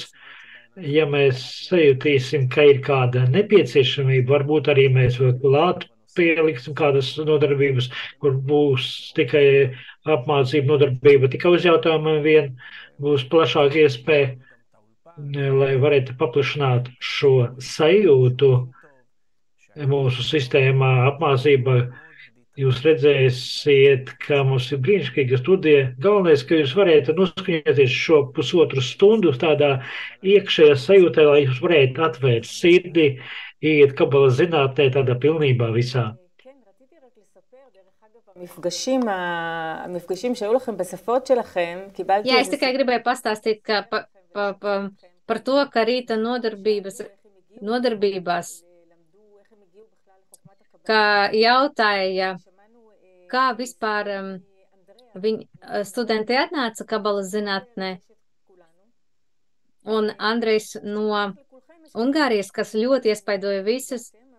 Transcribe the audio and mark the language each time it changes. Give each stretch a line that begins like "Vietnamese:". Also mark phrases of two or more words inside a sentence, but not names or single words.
Latvian: Ja mēs sajutīsim, ka ir kāda nepieciešamība, varbūt arī mēs vēl klāt pieliksim kādas nodarbības, kur būs tikai apmācība nodarbība, tikai uz jautājumiem vien būs plašāka iespēja, lai varētu paplašināt šo sajūtu mūsu sistēmā apmācība. Jūs redzēsiet, ka mums ir brīnišķīga studija. Galvenais, ka jūs varētu noskaņoties šo pusotru stundu tādā iekšējā sajūtā, lai jūs varētu atvērt sirdi, iet kabalas zinātnē tādā pilnībā visā.
Hebrew: המפגשים שהיו לכם בשפות שלכם, קיבלתי...
Latvian: Jā, es tikai gribēju pastāstīt, ka par to, ka rīta nodarbībās, ka jautāja, kā vispār studenti atnāca kabalas zinātnē, un Andrejs no Ungārijas, kas ļoti iespaidoja visus,